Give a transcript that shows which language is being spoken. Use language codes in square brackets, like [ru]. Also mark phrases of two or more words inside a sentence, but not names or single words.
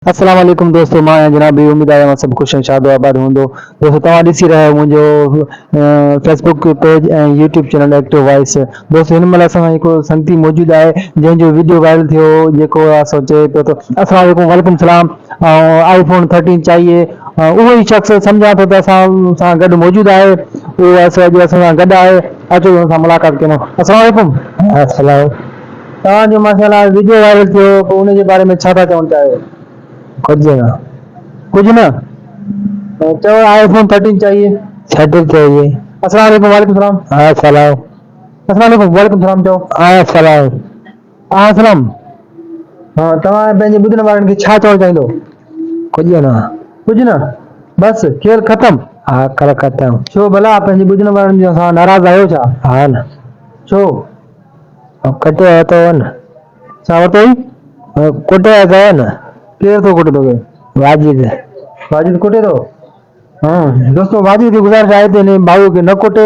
[ar] السلام عليكم [sd] दोस्तों, मां आहियां जनाब। उम्मीद आहे सभु ख़ुशि ऐं शादो आबाद हूंदो। दोस्तों तव्हां ॾिसी रहिया आहियो मुंहिंजो फेसबुक पेज ऐं यूट्यूब चैनल एक्टिव वॉइस। दोस्तों हिन महिल असां हिकु संगती मौजूदु आहे जंहिंजो वीडियो वायरल थियो, जेको असां चए पियो थो [ar] السلام عليكم، وعليكم السلام, [ur] आईफोन 13 चाहिए। [sd] उहो ई शख़्स सम्झां थो त असां सां गॾु मौजूदु आहे। उहो अॼु असां सां गॾु आहे। अचो हुन सां मुलाक़ात कयूं। [ar] السلام عليكم. अस्सलाम। [sd] तव्हांजो माशाल्लाह वीडियो वायरल थियो, पोइ उन जे बारे में छा था चवणु चाहियो? [ur] कुछ ना। कुछ ना, चलो आईफोन 13 चाहिए। 30 चाहिए। [ar] السلام عليكم، وعليكم السلام. अस्सलाम। السلام عليكم، وعليكم السلام चओ। अस्सलाम। सलाम। [sd] हाँ, तव्हां पंहिंजे ॿुधण वारनि खे छा चवणु चाहींदो? [ur] कुछ ना। कुछ न, बस खेल ख़तम। [sd] हाँ, कर ख़त्म। छो भला पंहिंजे ॿुधण वारनि सां नाराज़ आहियो छा? हाँ न। छो? कटे तो न। छा वरितो हुई? कुटे तो न। केरु थो कुटे तोखे? वाजिद। वाजिद कुटे थो? हाँ दोस्तों, वाजिद खे गुज़ारिश आहे त हिन भाऊ खे न कुटे।